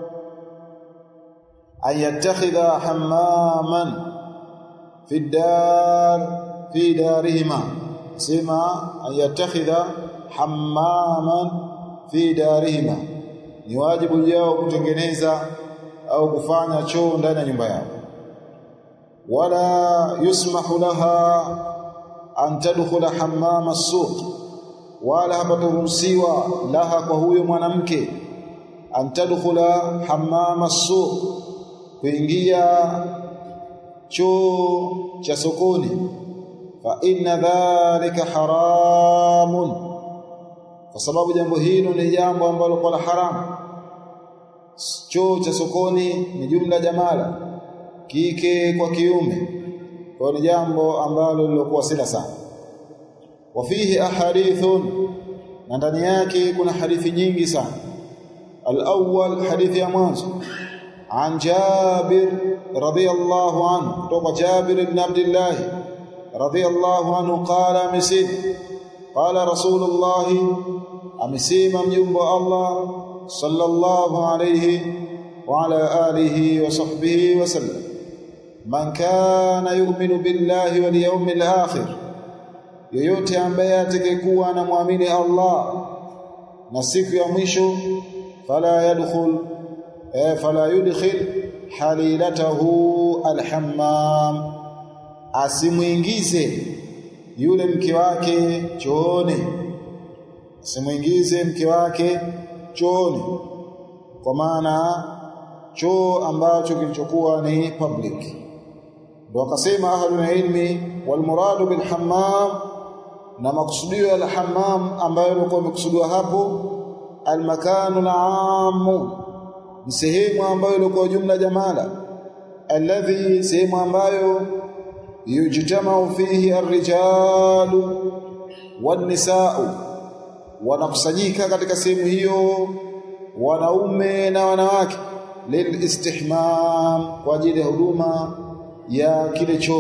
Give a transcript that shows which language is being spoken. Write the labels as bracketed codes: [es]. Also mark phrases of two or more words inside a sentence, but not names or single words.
[ar] أن يتخذا حماما في دار في دارهما, [sw] sema [ar] أن يتخذا حماما في دارهما, [sw] ni wajibu juu yao kutengeneza au kufanya choo ndani ya nyumba yao. [ar] ولا يسمح لها أن تدخل حمام السوق, [sw] wala hapataruhusiwa laha kwa huyo mwanamke [ar] أن تدخل حمام السوق, [sw] kuingia choo cha sokoni. [ar] فإن ذلك حرام, [sw] kwa sababu jambo hilo ni jambo ambalo kwa haramu. Choo cha sokoni ni jumla jamala, kike kwa kiume, kwa ni jambo ambalo lilokuwa sila sana. [ar] وفيه أحاديث, [sw] na ndani yake kuna hadithi nyingi sana. Al-awwal, hadithi ya mwanzo, [ar] عن جابر رضي الله عنه, [sw] kutoka Jabir ibn [ar] عبد الله رضي الله عنه قال, amesema قال رسول الله, [sw] amesema mjumbe wa Allah [ar] صلى الله عليه وعلى آله وصحبه وسلم من كان يؤمن بالله واليوم الآخر, [sw] yoyote ambaye atakayekuwa anamwamini Allah na siku ya mwisho, [ar] فلا يدخل حليلته الحمام, [sw] asimuingize yule mke wake chooni, asimuingize mke wake chooni, kwa maana choo ambacho kilichokuwa ni public. Ndio akasema [ar] أهل العلم والمراد بالحمام, [sw] na maksudio ya hammam ambayo yalikuwa yamekusudiwa hapo [ar] المكان ال [sw] ni sehemu ambayo ilikuwa jumla jamala, alladhi, sehemu ambayo [ar] يجتمع فيه الرجال والنساء, [sw] wanakusanyika katika sehemu hiyo wanaume na wanawake, [ar] للاستحمام, [sw] kwa ajili ya huduma ya kile choo.